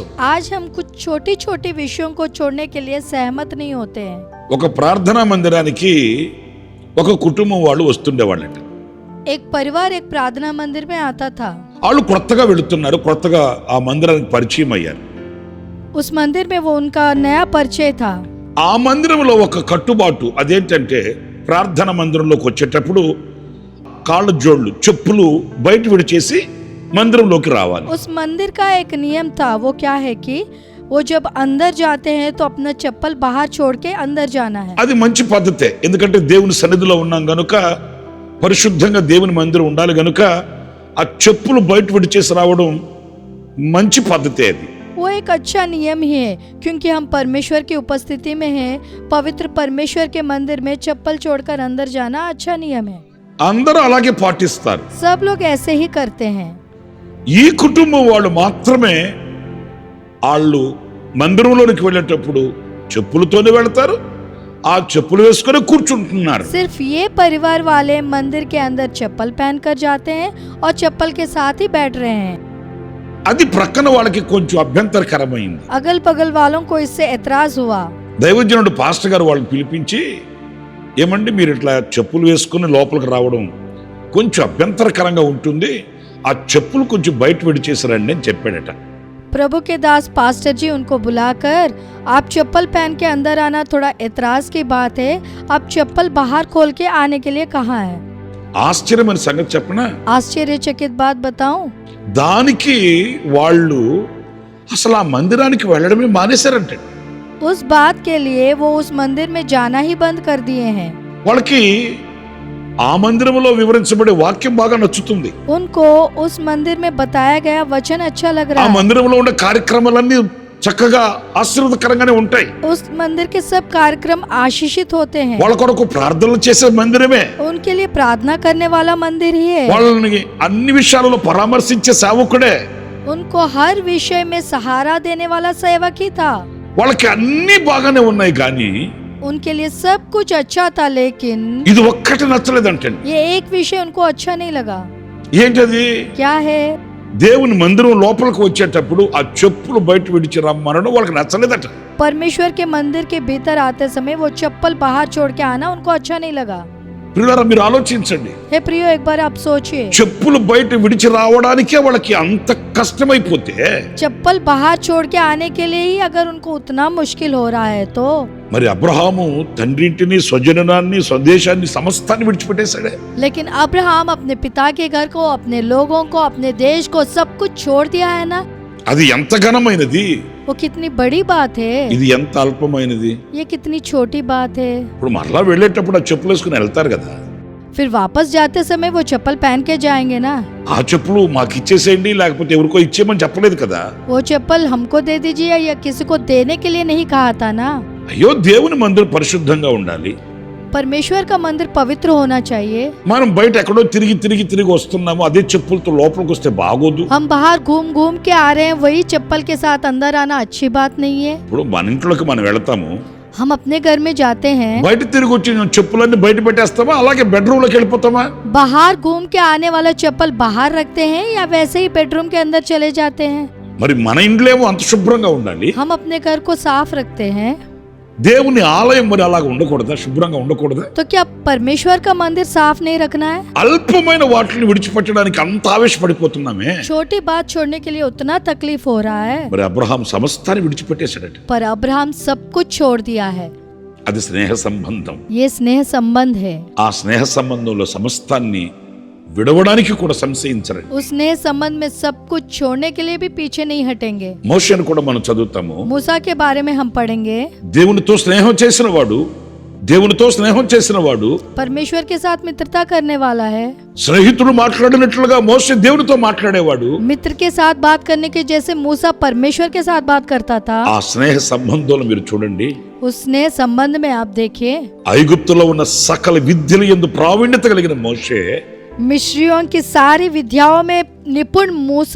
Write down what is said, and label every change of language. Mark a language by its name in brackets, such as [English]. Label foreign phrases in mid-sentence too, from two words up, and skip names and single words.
[Hindi] आज हम कुछ छोटी छोटी विषयों को छोड़ने के लिए सहमत नहीं होते हैं. [Telugu] ఒక ప్రార్థనా మందిరానికి ఒక కుటుంబం వాళ్ళు వస్తుండేవాళ్ళంట. [Hindi] एक परिवार एक प्रार्थना मंदिर में आता था. [Telugu] వాళ్ళు కొత్తగా వెళుతున్నారు, కొత్తగా ఆ మందిరానికి పరిచయం అయ్యారు. [Hindi] उस मंदिर में वो उनका नया परिचय था. [Telugu] ఆ మందిరంలో ఒక కట్టుబాటు అదేంటంటే ప్రార్థన మందిరంలోకి వచ్చేటప్పుడు కాళ్ళ జోళ్ళు, చెప్పులు బయట విడిచేసి మందిరంలోకి రావాలి. [Hindi] उस मंदिर का एक नियम था. वो क्या है कि वो जब अंदर जाते हैं तो अपना चप्पल बाहर छोड़ के अंदर जाना है. [Telugu] అది మంచి పద్ధతే, ఎందుకంటే దేవుని సన్నిధిలో ఉన్నాం గనుక, పరిశుద్ధంగా దేవుని మందిరం ఉండాలి గనుక ఆ చెప్పులు బయట విడిచేసి రావడం మంచి పద్ధతే. అది [Hindi] वो एक अच्छा नियम ही है, क्योंकि हम परमेश्वर की उपस्थिति में हैं. पवित्र परमेश्वर के मंदिर में चप्पल छोड़कर अंदर जाना अच्छा नियम है. [Telugu] అందరూ అలాగే పాటిస్తారు. [Hindi] सब लोग ऐसे ही करते हैं. [Telugu] ఈ కుటుంబం వాళ్ళు మాత్రమే వాళ్ళు మందిరంలోనికి వెళ్ళేటప్పుడు చెప్పులతోనే వెళ్తారు, ఆ చెప్పులు వేసుకొని కూర్చుంటున్నారు. [Hindi] सिर्फ ये परिवार वाले मंदिर के अंदर चप्पल पहनकर जाते हैं और चप्पल के साथ ही बैठ रहे हैं। [Telugu] అది ప్రక్కన వాళ్ళకి కొంచెం అభ్యంతరకరమైంది. [Hindi] अगल बगल वालों को इससे एतराज हुआ। [Telugu] దైవజనుడు పాస్టర్ గారు వాళ్ళని పిలిపించి, ఏమండి మీరు ఇట్లా చెప్పులు వేసుకుని లోపలికి రావడం కొంచెం అభ్యంతరకరంగా ఉంటుంది, ఆ చెప్పులు కొంచెం బయట విడిచేసారండి అని చెప్పాడట. [Hindi] प्रभु के दास पास्टर जी उनको बुलाकर, आप चप्पल पहन के अंदर आना थोड़ा एतराज की बात है, आप चप्पल बाहर खोल के आने के लिए कहा है। [Telugu] ఆశ్చర్యమైన సంగతి చెప్పనా, [Hindi] आश्चर्यचकित बात बताऊं, [Telugu] దానికి వాళ్ళు అసలు ఆ మందిరానికి వెళ్ళడమే మానేశారంట. [Hindi] उस बात के लिए वो उस मंदिर में जाना ही बंद कर दिए हैं। [Telugu] వాళ్ళకి ఆ మందిరంలో వివరించబడే వాక్యం బాగా నచ్చుతుంది. [Hindi] उनको उस मंदिर में बताया गया वचन अच्छा लग [Telugu] ఆ [Hindi] रहा है। [Telugu] మందిరంలో ఉండే కార్యక్రమాలన్నీ చక్కగా ఆశీర్వాదకరంగానే ఉంటాయి. [Hindi] उस मंदिर के सब कार्यक्रम आशीषित होते हैं। [Telugu] వాళ్ళ కొరకు ప్రార్థనలు చేసే మందిరమే, [Hindi] उनके लिए प्रार्थना करने वाला मंदिर ही है। [Telugu] వాళ్ళని అన్ని విషయాలలో పరామర్శించే సేవకుడే, [Hindi] उनको हर विषय में सहारा देने वाला सेवक ही था। [Telugu] వాళ్ళకి అన్ని బాగానే ఉన్నాయి కానీ [Hindi] उनके लिए सब कुछ अच्छा था, लेकिन [Telugu] ఇది ఒక్కటి నచ్చలేదంటే. [Hindi] ये एक विषय उनको अच्छा नहीं लगा। [Telugu] ఏంటది? [Hindi] क्या है? [Telugu] దేవుని మందిరం లోపలికి వచ్చేటప్పుడు ఆ చెప్పులు బయట విడిచి రమ్మనడం వాళ్ళకి నచ్చలేదట. [Hindi] परमेश्वर के मंदिर के भीतर आते समय वो चप्पल बाहर छोड़ के आना उनको अच्छा नहीं लगा। [Telugu] ప్రియులారా మీరు ఆలోచించండి, [Hindi] हे प्रियो, एक बार आप सोचिए, [Telugu] చెప్పులు బయట విడిచి రావడానికే వాళ్ళకి అంత కష్టమైపోతే [Hindi] चप्पल बाहर छोड़ के आने के लिए ही अगर उनको उतना मुश्किल हो रहा है तो [Telugu] మరి అబ్రహాము తండ్రింటిని, స్వజనాన్ని, స్వదేశాన్ని, సమస్తాన్ని విడిచిపెట్టేశాడే. [Hindi] लेकिन अब्राहम अपने पिता के घर को, अपने लोगों को, अपने देश को सब कुछ छोड़ दिया है ना। [Telugu] అది ఎంత ఘనమైనది, [Hindi] वो कितनी बड़ी बात है, [Telugu] ఇది ఎంత అల్పమైనది. [Hindi] ये कितनी छोटी बात है। [Telugu] ఇప్పుడు మరలా వెళ్ళేటప్పుడు ఆ చెప్పులు వేసుకుని వెళ్తారు కదా, [Hindi] फिर वापस जाते समय वो चप्पल पहन के जाएंगे ना। [Telugu] ఆ చెప్పులు మాకు ఇచ్చేసేయండి లేకపోతే ఎవరికో ఇచ్చేయమని చెప్పలేదు కదా. [Hindi] वो चप्पल हमको दे दीजिए या किसी को देने के लिए नहीं कहा था ना। [Telugu] అయ్యో, దేవుని మందిరం పరిశుద్ధంగా ఉండాలి. [Hindi] परमेश्वर का मंदिर पवित्र होना चाहिए। [Telugu] మనం బయట ఎక్కడో తిరిగి వస్తున్నాము, అదే చెప్పులతో లోపలికి వస్తే బాగోదు. [Hindi] हम बाहर घूम घूम के आ रहे हैं, वही चप्पल के साथ अंदर आना अच्छी बात नहीं है। [Telugu] ఇప్పుడు మన ఇంట్లోకి మనం వెళతాము, [Hindi] हम अपने घर में जाते हैं, [Telugu] బయట తిరిగి వచ్చి చెప్పులన్నీ బయట పెట్టేస్తామా, అలాగే బెడ్రూమ్ లోకి వెళ్ళిపోతామా? [Hindi] बाहर घूम के आने वाला चप्पल बाहर रखते हैं या वैसे ही बेडरूम के अंदर चले जाते हैं। [Telugu] మరి మన ఇంట్లో ఏమో అంత శుభ్రంగా ఉండాలి, [Hindi] हम अपने घर को साफ रखते हैं, [Telugu] దేవుని ఆలయం మరి అలాగ ఉండకూడదా, శుభ్రంగా ఉండకూడదా? [Hindi] तो क्या परमेश्वर का मंदिर साफ नहीं रखना है? [Telugu] అల్పమైన వాటిని విడిచిపెట్టడానికి అంత ఆవేశపడిపోతున్నామే. [Hindi] छोटी बात छोड़ने के लिए उतना तकलीफ हो रहा है, [Telugu] మరి అబ్రహాం సమస్తాన్ని విడిచిపెట్టేశాడట. [Hindi] पर अब्राहम सब कुछ छोड़ दिया है। [Telugu] అది స్నేహ సంబంధం. [Hindi] ये स्नेह संबंध है। [Telugu] ఆ స్నేహ సంబంధంలో సమస్తాన్ని విడవడానికి కూడా సంశయించరు. [Hindi] उस स्नेह संबंध में सब कुछ छोड़ने के लिए भी पीछे नहीं हटेंगे। [Telugu] మోషేను కూడా మనం చదువుతాము, [Hindi] मूसा के बारे में हम पढ़ेंगे। [Telugu] దేవునితో స్నేహం చేసిన వాడు [Hindi] परमेश्वर के साथ मित्रता करने वाला है। [Telugu] స్నేహితుడు మాట్లాడినట్లుగా మోషే దేవునితో మాట్లాడేవాడు. [Hindi] मित्र के साथ बात करने के जैसे मूसा परमेश्वर के साथ बात करता था। [Telugu] ఆ స్నేహ సంబంధంలో మీరు చూడండి, [Hindi] उस स्नेह संबंध में आप देखिए, [Telugu] ఐగుప్తులో ఉన్న సకల విద్యల యందు ప్రావీణ్యత కలిగిన మోషే [Hindi] मिस्रियों की सारी विद्याओं में निपुण मूसा